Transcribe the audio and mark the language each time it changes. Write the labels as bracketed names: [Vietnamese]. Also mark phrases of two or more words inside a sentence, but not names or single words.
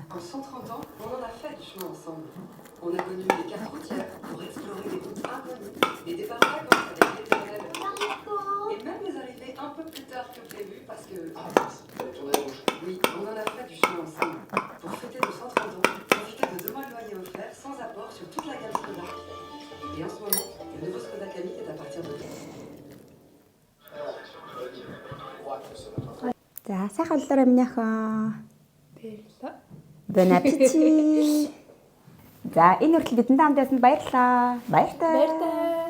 [French] En 130 ans, on en a fait du chemin ensemble. On a connu des cartes routières pour explorer des routes inconnues, des départs en vacances avec l'éternel. Et même des arrivées un peu plus tard que prévu parce que... Oui, on en a fait du chemin ensemble. Pour fêter nos 130 ans, profiter de 2 mois de loyer offert sans apport sur toute la gamme Skoda. Et en ce moment, le nouveau Skoda Kamiq est à partir de... [Mongolian] За сайхан боллоо минийхөө. Баярлалаа. [French] Bon appétit. [Mongolian] За энэ хүртэл бидэнд хамт байсан баярлалаа. Баяртай. Баяртай.